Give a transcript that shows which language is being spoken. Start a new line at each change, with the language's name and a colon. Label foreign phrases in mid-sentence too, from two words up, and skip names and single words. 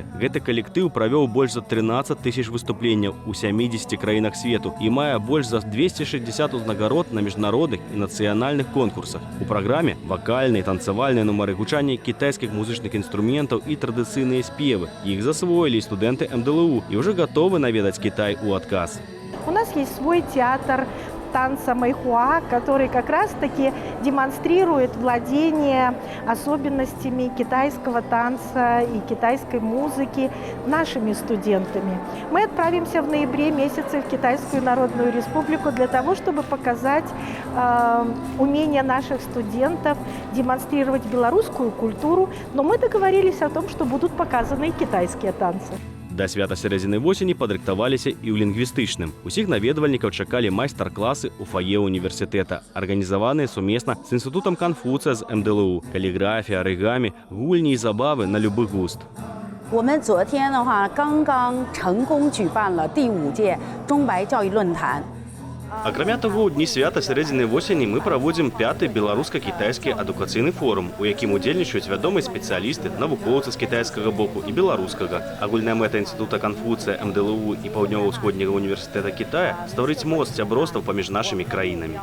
Belarusian: Гэты калектыў правёў больш за 13 тысяч выступленняў у 70 краінах свету і мае больш за 260 узнагарод на міжнародных і нацыянальных конкурсах. У праграме вакальныя, танцавальныя нумары, гучанне кітайскіх музычных інструментаў і традыцыйныя спевы. Іх засвоілі студэнты МДЛУ і ўжо гатовы наведаць Кітай у адказ.
Russian: У нас есть свой театр танца Мэйхуа, который как раз-таки демонстрирует владение особенностями китайского танца и китайской музыки нашими студентами. Мы отправимся в ноябре месяце в Китайскую Народную Республику для того, чтобы показать умение наших студентов демонстрировать белорусскую культуру, но мы договорились о том, что будут показаны и китайские танцы.
Belarusian: Да свята сярэдзіны восені падрыхтаваліся і ў лінгвістычным. Усіх наведвальнікаў чакалі майстар-класы ў фае універсітэта, арганізаваныя сумесна з інстытутам Канфуцыя з МДЛУ, каліграфія, арыгамі, гульні і забавы на любы густ.
Chinese: 我们昨天的话刚刚成功举办了第5届中白教育论坛。
Belarusian: Акрамя таго, у дні свята сярэдзіны восені мы праводзім 5-й беларуска-кітайскі адукацыйны форум, у якім удзельнічаюць вядомыя спецыялісты, навукоўцы з кітайскага боку і беларускага. Агульная мэта інстытута Канфуцыя, МДЛУ і Паўднёва-ўсходняга універсітэта Кітая стварыць мост сяброўства паміж нашымі краінамі.